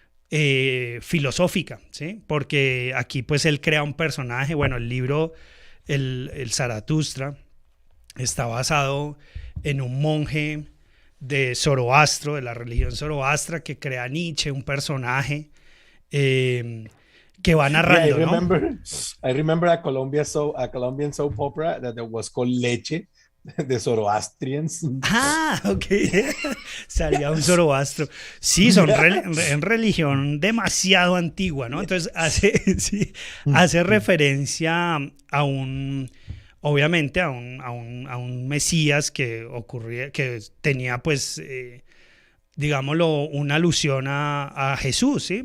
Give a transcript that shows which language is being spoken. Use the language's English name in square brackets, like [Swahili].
[Spanish] filosófica, ¿sí? Porque aquí pues él crea un personaje, bueno, el libro, el Zaratustra, está basado en un monje de Zoroastro, de la religión Zoroastra, que crea Nietzsche, un personaje que va [English] Yeah, [Spanish] narrando, ¿no? [English] I remember a Colombian soap opera that was called Leche, de Zoroastrians. [Spanish] Ah, ok. Salía un Zoroastro. Sí, son en religión demasiado antigua, ¿no? Entonces sí, hace referencia a un, obviamente a un Mesías que ocurría, que tenía pues, digámoslo, una alusión a Jesús, ¿sí?